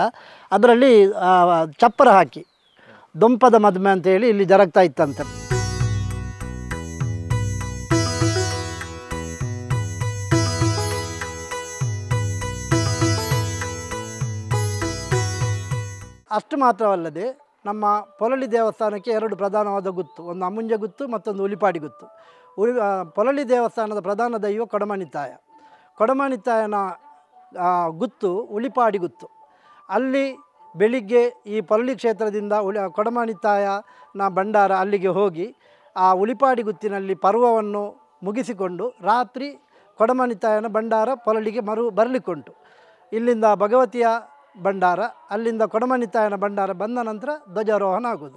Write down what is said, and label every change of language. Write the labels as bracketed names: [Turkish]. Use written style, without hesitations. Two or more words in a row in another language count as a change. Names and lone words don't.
[Kannada] ಅದರಲ್ಲಿ ಚಪ್ಪರ ಹಾಕಿ ದೊಂಪದ ಮದುವೆ ಅಂತೇಳಿ ಇಲ್ಲಿ ಜರುಗ್ತಾ ಇತ್ತಂತೆ. ಅಷ್ಟು ಮಾತ್ರವಲ್ಲದೆ ನಮ್ಮ ಪೊಳಲಿ ದೇವಸ್ಥಾನಕ್ಕೆ 2 ಪ್ರಧಾನವಾದ ಗುತ್ತು. ಒಂದು ಅಮುಂಜ ಗುತ್ತು, ಮತ್ತೊಂದು ಉಳಿಪಾಡಿ ಗುತ್ತು. ಪೊಳಲಿ ದೇವಸ್ಥಾನದ ಪ್ರಧಾನ ದೈವ ಕೊಡಮನಿತಾಯ. ಕೊಡಮನಿತಾಯನ ಗುತ್ತು ಉಳಿಪಾಡಿ ಗುತ್ತು. ಅಲ್ಲಿ ಬೆಳಿಗ್ಗೆ ಈ ಪೊಳಲಿ ಕ್ಷೇತ್ರದಿಂದ ಕೊಡಮನಿತಾಯನ ಭಂಡಾರ ಅಲ್ಲಿಗೆ ಹೋಗಿ ಆ ಉಳಿಪಾಡಿ ಗುತ್ತಿನಲ್ಲಿ ಪರ್ವವನ್ನು ಮುಗಿಸಿಕೊಂಡು ರಾತ್ರಿ ಕೊಡಮನಿತಾಯನ ಭಂಡಾರ ಪೊಳಲಿಗೆ ಬರಲಿಕ್ಕುಂಟು. ಇಲ್ಲಿಂದ ಭಗವತಿಯ ಭಂಡಾರ, ಅಲ್ಲಿಂದ ಕೊಡಮನಿತಾಯನ ಭಂಡಾರ ಬಂದ ನಂತರ ಧ್ವಜಾರೋಹಣ ಆಗೋದು.